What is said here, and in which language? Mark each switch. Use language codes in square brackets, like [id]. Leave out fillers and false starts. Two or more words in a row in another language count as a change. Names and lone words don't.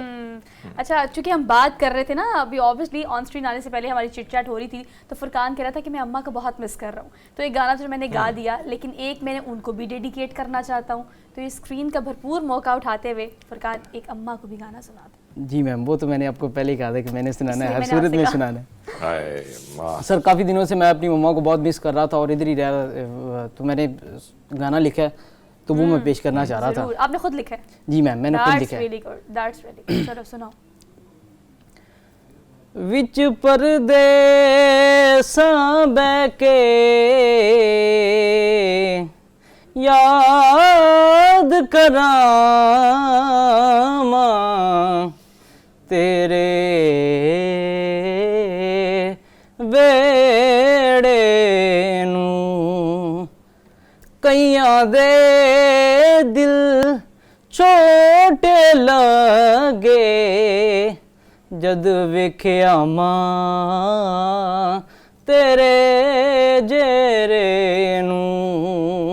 [hi] अच्छा, चूंकि हम बात कर रहे थे ना अभी, [en] obviously on screen [hi] आने से पहले हमारी [en] chit chat [hi] हो रही थी, तो फुरकान कह रहा था कि मैं अम्मा को बहुत मिस कर रहा हूँ, तो एक गाना जो मैंने गा दिया, लेकिन एक मैंने उनको भी डेडिकेट करना चाहता हूँ, तो इस स्क्रीन का भरपूर मौका उठाते हुए फुरकान एक अम्मा को भी गाना सुना दे। जी मैम, वो तो मैंने आपको पहले ही कहा था कि मैंने सुनाना है, हर सूरत में सुनाना है। सर काफ़ी दिनों से मैं अपनी मम्मा को बहुत मिस कर रहा था और इधर ही रहा, तो मैंने गाना लिखा है, तो वो मैं पेश करना चाह रहा था। आपने खुद लिखा है? जी मैम, मैंने खुद लिखा है। [en] That's really good, that's really good. [hi] चलो सुनाओ। [pa] ਵਿਚ ਪਰਦੇਸਾਂ ਬਹਿਕੇ ਯਾਦ ਕਰਾਂ ਤੇਰੇ ਵਿਹੜੇ ਨੂੰ, ਕਈਆਂ ਦੇ ਦਿਲ ਛੋਟੇ ਲੱਗੇ ਜਦ ਵੇਖਿਆ ਮਾਂ ਤੇਰੇ ਜੇਰੇ ਨੂੰ।